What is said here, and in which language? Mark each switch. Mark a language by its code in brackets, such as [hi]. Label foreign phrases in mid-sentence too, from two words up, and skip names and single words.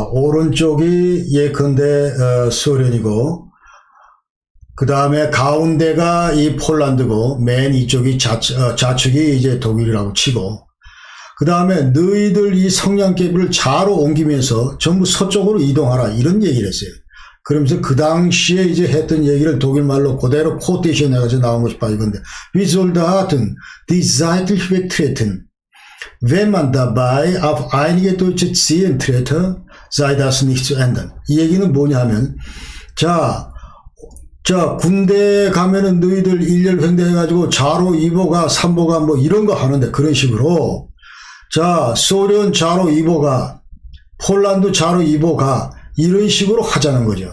[ko] 오른쪽이 예컨대 소련이고, 그 다음에 가운데가 이 폴란드고, 맨 이쪽이 좌측이 이제 독일이라고 치고, 그 다음에 너희들 이 성냥개비를 좌로 옮기면서 전부 서쪽으로 이동하라, 이런 얘기를 했어요. 그러면서 그 당시에 이제 했던 얘기를 독일말로 그대로 코테이션 해가지고 나온 것이 바로 이건데, [de] Wir Soldaten, die seitlich wegtreten. Wenn man dabei auf einige Deutsche ziehen trete, sei das nicht zu ändern. [ko] 이 얘기는 뭐냐면, 자, 군대 가면은 너희들 일렬 횡대해가지고 좌로 2보가 3보가 뭐 이런 거 하는데 그런 식으로, 자, 소련 좌로 2보가, 폴란드 좌로 2보가 이런 식으로 하자는 거죠.